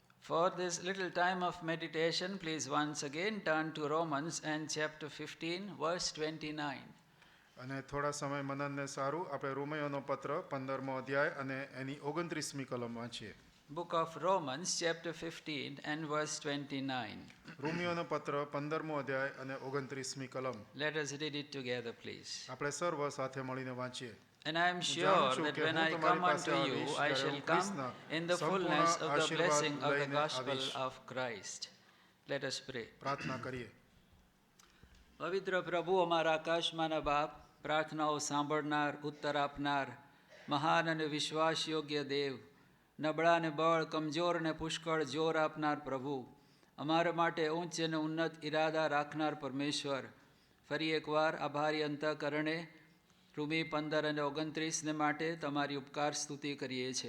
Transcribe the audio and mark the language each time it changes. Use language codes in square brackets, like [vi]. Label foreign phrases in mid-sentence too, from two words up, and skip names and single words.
[en] For this little time of meditation, please once again turn to Romans and chapter 15, verse 29. [gu] અને થોડા સમય મનનને સારું આપણે રોમિયોનો પત્ર 15મો અધ્યાય અને એની 29મી કલમ વાંચીએ. [en] Book of Romans, chapter 15 and verse 29. [gu] રોમિયોનો પત્ર 15મો અધ્યાય અને 29મી કલમ. [en] Let us read it together, please. [gu] આપણે સર્વ સાથે મળીને વાંચીએ. [en] And I am sure that when I come unto you, I shall come in the fullness of the blessing of the gospel of Christ. Let us pray. [gu] પ્રાર્થના કરીએ. પવિત્ર પ્રભુ, અમારા આકાશમાંના બાપ, પ્રાર્થનાઓ સાંભળનાર, ઉત્તર આપનાર, મહાન અને વિશ્વાસયોગ્ય દેવ, નબળા ને બળ, કમજોર ને પુષ્કળ જોર આપનાર પ્રભુ, અમારા માટે ઉચ્ચ અને ઉન્નત ઈરાદા રાખનાર પરમેશ્વર, ફરી એકવાર આભારી અંતઃકરણે રૂમી 15 અને 29ને માટે તમારી ઉપકાર સ્તુતિ કરીએ છીએ.